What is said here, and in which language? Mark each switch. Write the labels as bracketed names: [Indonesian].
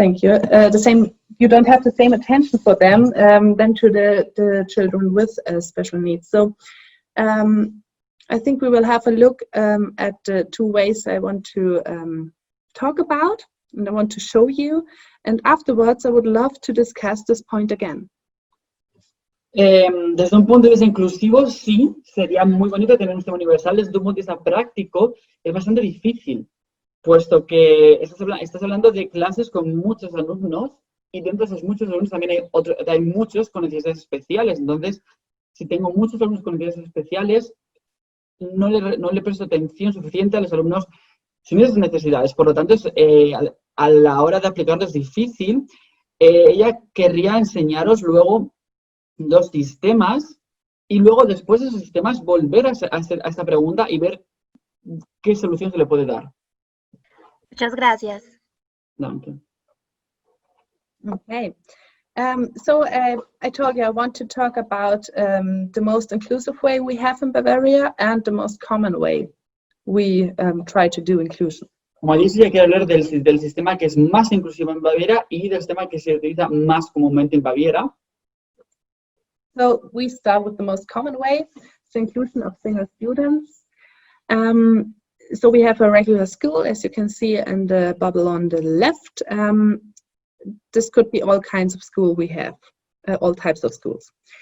[English] Thank you. You don't have the same attention for them than to the children with special needs. So I think we will have a look at the two ways I want to talk about and I want to show you. And afterwards, I would love to discuss this point again. [Spanish] Desde un punto de vista inclusivo, sí, sería muy bonito tener un sistema universal. Desde un punto de vista práctico, es bastante difícil, puesto que estás hablando de clases con muchos alumnos y dentro de esos muchos alumnos también hay muchos con necesidades especiales. Entonces, si tengo muchos alumnos con necesidades especiales, no le presto atención suficiente a los alumnos sin esas necesidades. Por lo tanto, a la hora de aplicarlo es difícil. Ella querría enseñaros luego dos sistemas y luego después de esos sistemas volver a esta pregunta y ver qué solución se le puede dar. Muchas gracias. [German] Danke. [English] Okay. So I told you I want to talk about the most inclusive way we have in Bavaria and the most common way we try to do inclusion. [Spanish] Como dije, ya quiero hablar del sistema que es más inclusivo en Baviera y del sistema que se utiliza más comúnmente en Baviera. [English] So we start with the most common way, the inclusion of single students. So we have a regular school, as you can see in the bubble on the left. This could be all kinds of school we have, all types of schools.